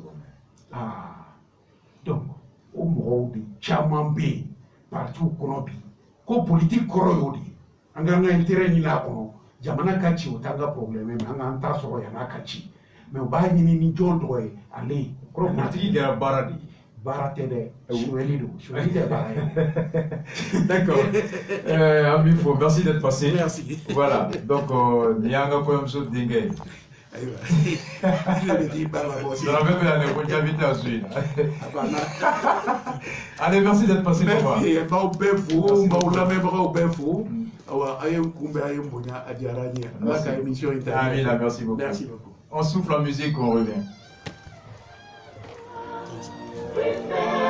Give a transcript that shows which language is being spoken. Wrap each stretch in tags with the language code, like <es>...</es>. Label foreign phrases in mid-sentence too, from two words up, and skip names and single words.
<bm>donc o mɔgɔw de caman bɛ yen partiw kɔnɔ bi ko politique kɔrɔ y'o de ye an k'an ka intérêt ɲini a kɔnɔ jamana ka ci o t'an ka problème mais an k'an ta sɔrɔ yan n'a ka ci mais u b'a ɲini ni jɔn tɔgɔ ye ale kɔrɔ politique kɛra baara de ye baara tɛ dɛ suɲɛli don suɲɛli tɛ baara ye</bm> <fr>d'accord Ami Fo merci d'être passé merci voilà donc</fr> <bm>ni y'an ka kɔɲɔmuso denkɛ ye ayiwa ne bɛ t'i ba la bɔ sisan dɔrɔmɛ bɛ na ne ko jaabi tɛ su in na</bm> <fr>allez merci d'être passé</fr> <bm>merci baw bɛɛ fo baw lamɛnbagaw bɛɛ fo awa a ye n kunbɛn a ye n bonya a diyara n ye ala ka émission in ta</bm> <fr>Amina merci beaucoup merci beaucoup on souffle la musique on revient</fr>